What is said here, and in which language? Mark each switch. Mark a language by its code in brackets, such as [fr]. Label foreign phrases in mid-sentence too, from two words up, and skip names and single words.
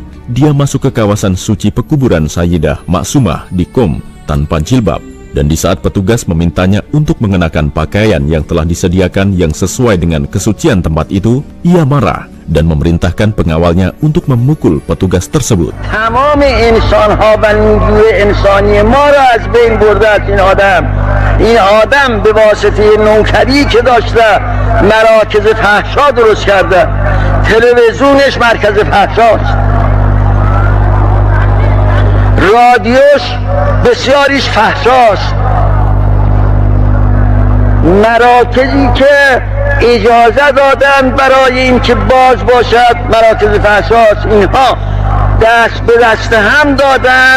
[id] Dia masuk ke kawasan suci pekuburan Sayyidah Maksumah di Qom tanpa jilbab, dan di saat petugas memintanya untuk mengenakan pakaian yang telah disediakan yang sesuai dengan kesucian tempat itu, ia marah dan memerintahkan pengawalnya untuk memukul petugas tersebut. [fa] تمام انسان‌ها و نیروی انسانی ما را از بین برده است این آدم به واسطه نوکری که داشته مراکز فحشا درست کرده. تلویزیونش مرکز فحشاست، رادیوش بسیاریش فحشاست، مراکزی که اجازه دادن برای اینکه باز باشد مراکز فحشاست، اینها دست به دست هم دادن.